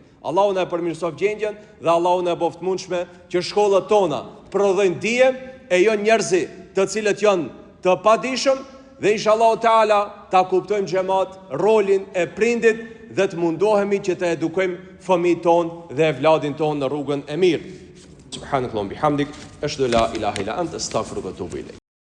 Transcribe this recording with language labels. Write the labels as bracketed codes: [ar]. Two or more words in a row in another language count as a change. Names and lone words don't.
[sq] Allahu na e përmirësof gjendjen dhe Allahu na e boft mundshme që shkollat tona prodhojnë dije e jo njerëzi të cilët janë të padijshëm, dhe [ar] إن شاء الله تعالى [sq] ta kuptojmë xhamat rolin e prindit dhe të mundohemi që të edukojmë fëmijët tonë dhe evladin tonë në rrugën e mirë. [ar] سبحانك اللهم بحمدك، أشهد أن لا إله إلا أنت، أستغفرك وأتوب إليك.